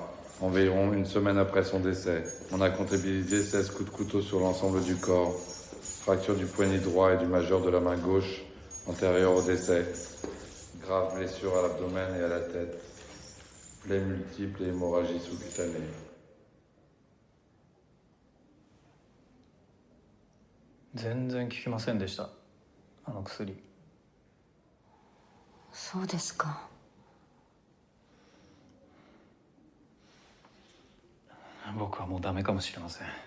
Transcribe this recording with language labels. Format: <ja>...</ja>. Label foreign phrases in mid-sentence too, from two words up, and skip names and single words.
<fr>Environ une semaine après son décès. On a comptabilisé 16 coups de couteau sur l'ensemble du corps. Fracture du poignet droit et du majeur de la main gauche, antérieure au décès. Grave blessure à l'abdomen et à la tête. Plaies multiples et hémorragie sous-cutanée.</fr> <ja>全然効きませんでしたあの薬。そうですか。僕はもうダメかもしれません。</ja>